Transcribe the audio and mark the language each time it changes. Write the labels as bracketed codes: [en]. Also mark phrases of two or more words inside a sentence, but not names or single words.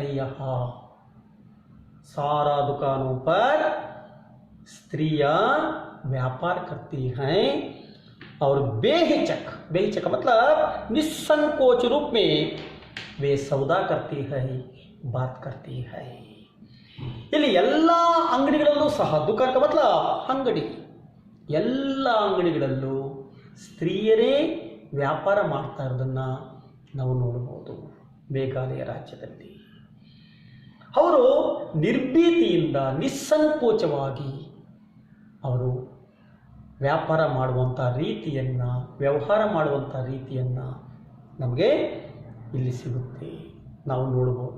[hi] यहाँ सारा दुकानों पर स्त्रियां व्यापार करती हैं और बेहिचक मतलब निसंकोच रूप में वे सौदा करती है, बात करती है. [kn] ಇಲ್ಲಿ ಎಲ್ಲ ಅಂಗಡಿಗಳಲ್ಲೂ ಸಹ, [hi] दुकान का मतलब [kn] ಅಂಗಡಿ, ಎಲ್ಲ ಅಂಗಡಿಗಳಲ್ಲೂ ಸ್ತ್ರೀಯರೇ ವ್ಯಾಪಾರ ಮಾಡ್ತಾ ಇರೋದನ್ನು ನಾವು ನೋಡಬಹುದು. ಮೇಘಾಲಯ ರಾಜ್ಯದಲ್ಲಿ ಅವರು ನಿರ್ಭೀತಿಯಿಂದ, ನಿಸ್ಸಂಕೋಚವಾಗಿ ಅವರು ವ್ಯಾಪಾರ ಮಾಡುವಂಥ ರೀತಿಯನ್ನು, ವ್ಯವಹಾರ ಮಾಡುವಂಥ ರೀತಿಯನ್ನು ನಮಗೆ ಇಲ್ಲಿ ಸಿಗುತ್ತೆ, ನಾವು ನೋಡ್ಬೋದು.